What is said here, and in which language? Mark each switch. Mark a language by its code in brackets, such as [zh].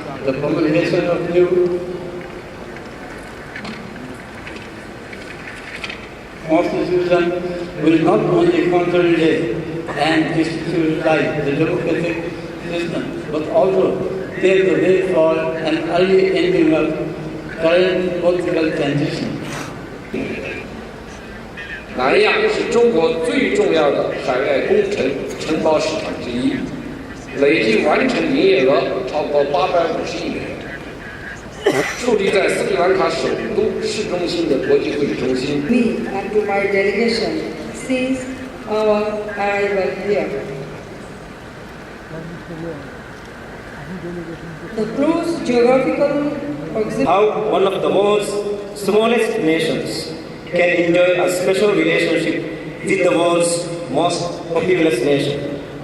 [en] The promulgation of new Constitution will not only consolidate and institutionalize the democratic system, but also pave the way for an early ending of current political transition. [zh] 南亚是中国最重要的海外工程承包市场之一，累计完成营业额超过850亿元。矗立在斯里兰卡首都市中心的国际会议中心。 [en] Me and to my delegation since our arrival here. The close geographical proximity. How one of the world's smallest nations can enjoy a special relationship with the world's most populous nation.